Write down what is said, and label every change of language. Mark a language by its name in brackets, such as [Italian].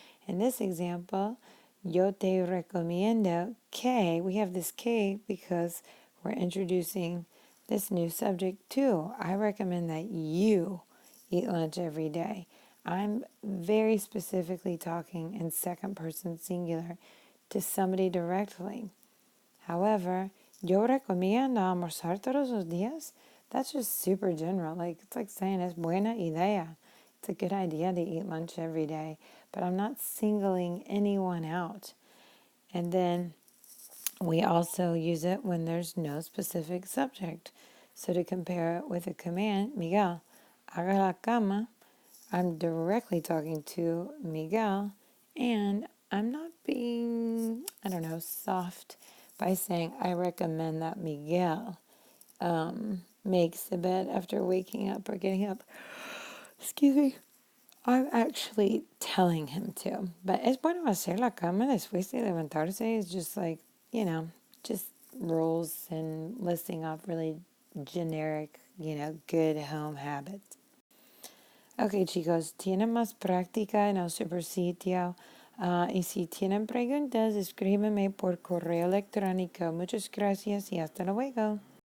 [English] In this example, [Spanish] yo te recomiendo que, [English] we have this K because we're introducing this new subject too. I recommend that you eat lunch every day. I'm very specifically talking in second person singular to somebody directly. However, [Spanish] yo recomiendo almorzar todos los días. [English] That's just super general. Like, it's like saying [Spanish] es buena idea. [English] It's a good idea to eat lunch every day, but I'm not singling anyone out. And then we also use it when there's no specific subject. So to compare it with a command, Miguel, [Spanish] haga la cama, [English] I'm directly talking to Miguel, and I'm not being, soft by saying I recommend that Miguel makes the bed after waking up or getting up. Excuse me. I'm actually telling him to. But [Spanish] es bueno hacer la cama después de levantarse. [English] It's just like, just rules and listing off really generic, good home habits. [Spanish] Ok, chicos, tienen más práctica en el supersitio. Y si tienen preguntas, escríbeme por correo electrónico. Muchas gracias y hasta luego.